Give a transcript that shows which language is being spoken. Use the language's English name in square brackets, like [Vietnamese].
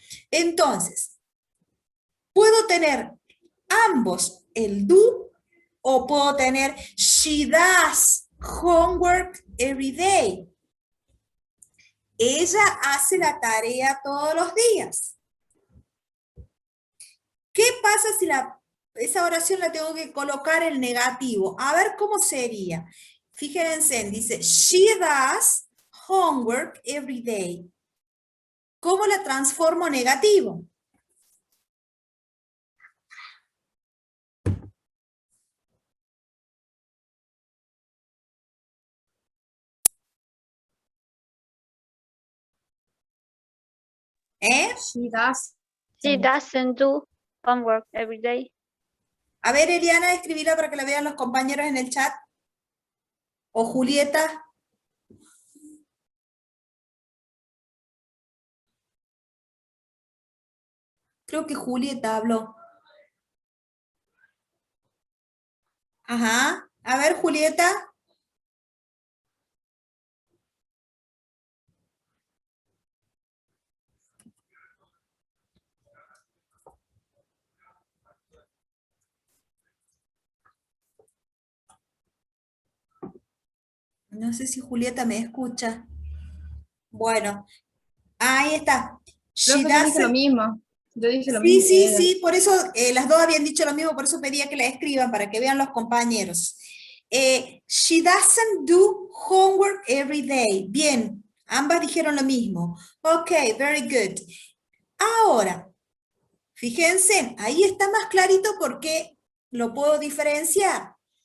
[Spanish] Entonces, puedo tener ambos, el do, o puedo tener [English] she does homework every day. [Spanish] Ella hace la tarea todos los días. ¿Qué pasa si esa oración la tengo que colocar en negativo? A ver cómo sería. Fíjense, dice, [English] she does homework every day. [Spanish] ¿Cómo la transformo negativo? [English] She does. She doesn't do homework every day. [Spanish] A ver, Eliana, escribila para que la vean los compañeros en el chat. O Julieta. Creo que Julieta habló. Ajá. A ver, Julieta. No sé si Julieta me escucha. Bueno, ahí está. Creo que yo dije lo mismo. Yo dije lo Sí, mismo. sí, sí, por eso las dos habían dicho lo mismo, por eso pedía que la escriban para que vean los compañeros. [English] She doesn't do homework every day. [Spanish] Bien, ambas dijeron lo mismo. [English] Ok, very good. [Spanish] Ahora, fíjense, ahí está más clarito porque lo puedo diferenciar.